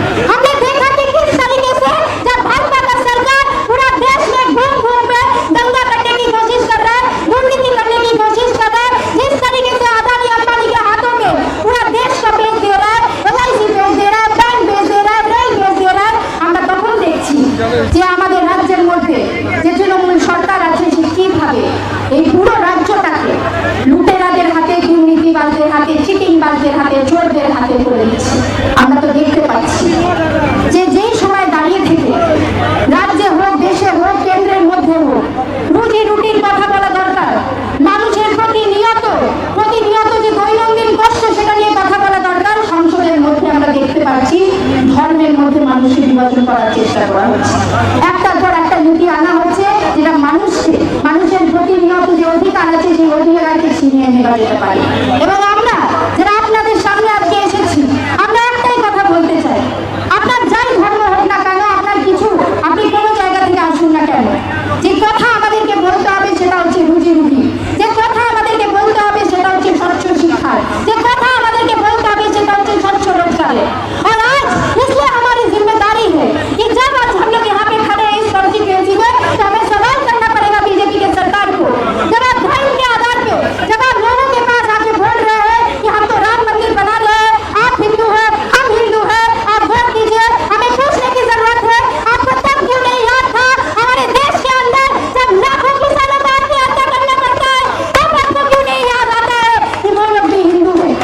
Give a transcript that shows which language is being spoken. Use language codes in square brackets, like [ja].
[hi] हमने देखा कि किस तरीके से जब भाजपा का सरकार पूरा देश में घूम घूम पे दंगा करने की कोशिश कर रहा है, दुर्नीति करने की कोशिश कर रहा है, जिस तरीके से अदानी अंबानी के हाथों में पूरा देश का बेच दे रहा है, एलआईसी बेच दे रहा है, बैंक बेच दे रहा है, रेल बेच दे रहा है, [bn] আমরা তখন দেখছি যে আমাদের রাজ্যের মধ্যে যে তৃণমূল সরকার আছে সে কিভাবে এই পুরো রাজ্যটাকে লুটেরাদের হাতে, দুর্নীতিবাজদের হাতে, চিটিংবাজদের হাতে, চোরদের হাতে করে দিচ্ছে। আমরা তো দেখতে পাচ্ছি যে যেই সময় দাঁড়িয়ে থেকে রাজ্যে হোক, দেশে হোক, কেন্দ্রের মধ্যে হোক, রুজি রুটির কথা বলা দরকার, মানুষের প্রতিনিয়ত যে দৈনন্দিন কষ্ট সেটা নিয়ে কথা বলা দরকার। সংসদের মধ্যে আমরা দেখতে পাচ্ছি ধর্মের মধ্যে মানুষকে বিভাজন করার চেষ্টা করা হচ্ছে, একটার পর একটা নীতি আনা হচ্ছে যেটা মানুষের প্রতিনিয়ত যে অধিকার আছে সেই অধিকারকে ছিনিয়ে নেওয়া যেতে পারে। এবং আমরা যারা আপনাদের সামনে আজকে এসেছি, আমরা একটাই কথা বলতে চাই, আপনার যাই ধর্ম হোক না কেন, আপনার কিছু আপনি কোনো জায়গা থেকে আসুন না কেন, যে কথা আমাদেরকে বলতে হবে সেটা হচ্ছে রুজি রুটি, যে কথা আমাদেরকে বলতে হবে সেটা হচ্ছে স্বচ্ছ শিক্ষা, যে কথা আমাদেরকে বলতে হবে সেটা হচ্ছে স্বচ্ছ रोजगार। [hi] और आज इसलिए हमारी जिम्मेदारी है कि जब आज हम लोग यहाँ पे खड़े हैं इस कॉन्स्टिट्यूएंसी में, तो हमें सवाल करना पड़ेगा बीजेपी के सरकार को। जब आप धर्म के आधार पे, जब आप लोगों के पास आके बोल रहे हैं कि हम तो राम मंदिर बना रहे हैं, आप हिंदू हैं, हम हिंदू हैं, आप वोट दीजिए, हमें पूछने की जरूरत है आपको तब क्यों नहीं याद था हमारे देश के अंदर जब लाखों किसानों को आत्महत्या करना पड़ता है, तब आपको क्यों नहीं याद आता है कि वो लोग भी हिंदू है।